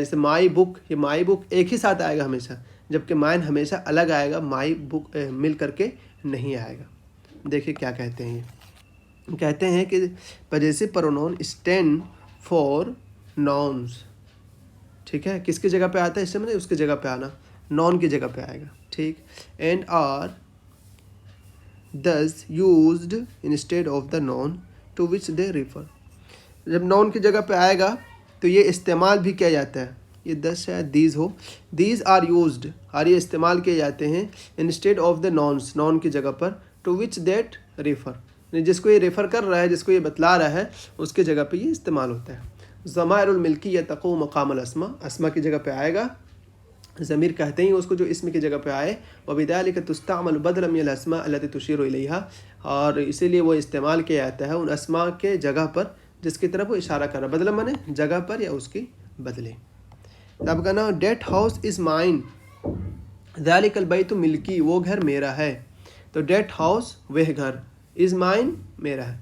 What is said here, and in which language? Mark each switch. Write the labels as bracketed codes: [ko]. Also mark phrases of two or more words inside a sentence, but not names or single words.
[hi] जैसे [en] my book, [hi] ये [en] my book [hi] एक ही साथ आएगा हमेशा, जबकि माइन हमेशा अलग आएगा, [en] my book [hi] मिल करके नहीं आएगा। देखिए क्या कहते हैं, ये कहते हैं कि [en] possessive pronoun stand for nouns, [hi] ठीक है। किसकी जगह पे आता है, इससे मतलब उसकी जगह पे आना, नॉन की जगह पे आएगा, ठीक। [en] and are thus used instead of the noun to which they refer। [hi] जब noun की जगह पे आएगा तो ये इस्तेमाल भी किया जाता है। ये 10 शायद दीज हो, [en] these are used, [hi] और ये इस्तेमाल किए जाते हैं [en] instead of the nouns, [hi] नॉन की जगह पर, [en] to which that refer, [hi] जिसको ये रेफ़र कर रहा है, जिसको ये बतला रहा है, उसके जगह पे ये इस्तेमाल होता है। [ar] ضمائر الملكية تقع مقام الأسماء, [hi] अस्मा की जगह पे आएगा, ज़मीर कहते ही उसको जो इसम की जगह पे आए। [ar] وبذلك تستعمل بدلا من الأسماء التي تشير إليها, [hi] और इसीलिए वो इस्तेमाल किया जाता है उन अस्मा के जगह पर जिसकी तरफ वो इशारा कर रहा है। बदला माने जगह पर या उसकी बदले। तब कहना [en] that house is mine, [ar] ذلك البيت ملكي, [hi] वो घर मेरा है। तो [en] that house [hi] वह घर, [en] is mine [hi] मेरा है।